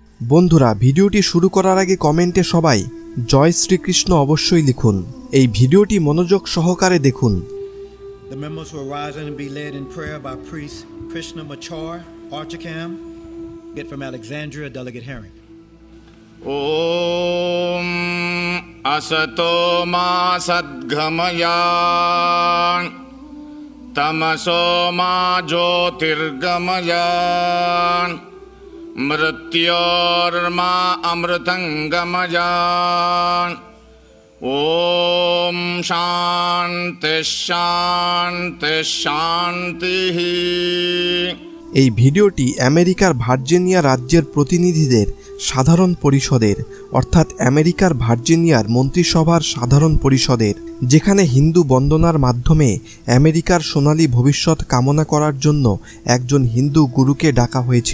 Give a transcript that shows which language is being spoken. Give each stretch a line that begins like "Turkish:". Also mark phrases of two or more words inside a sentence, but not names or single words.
Bangla: বন্ধুরা, ভিডিওটি শুরু করার আগে কমেন্টে সবাই জয় শ্রীকৃষ্ণ অবশ্যই লিখুন। এই ভিডিওটি মনোযোগ সহকারে দেখুন।
English: The members will rise and be led in prayer by priest Krishnamachar Archakam, get from Alexandria, Delegate Herring.
Sanskrit: ॐ असतो मा सद्गमय तमसो मा ज्योतिर्गमय मृत्योर्मा अमृतंगमय ॐ शान्ति शान्ति शान्ति।
Bangla: এই ভিডিওটি আমেরিকার ভার্জিনিয়া রাজ্যের প্রতিনিধিদের সাধারণ পরিষদের অর্থাৎ আমেরিকার ভার্জিনিয়ার মন্ত্রিসভার সাধারণ পরিষদের, যেখানে হিন্দু বন্দনার মাধ্যমে আমেরিকার সোনালী ভবিষ্যৎ কামনা করার জন্য একজন হিন্দু গুরুকে ডাকা হয়েছিল।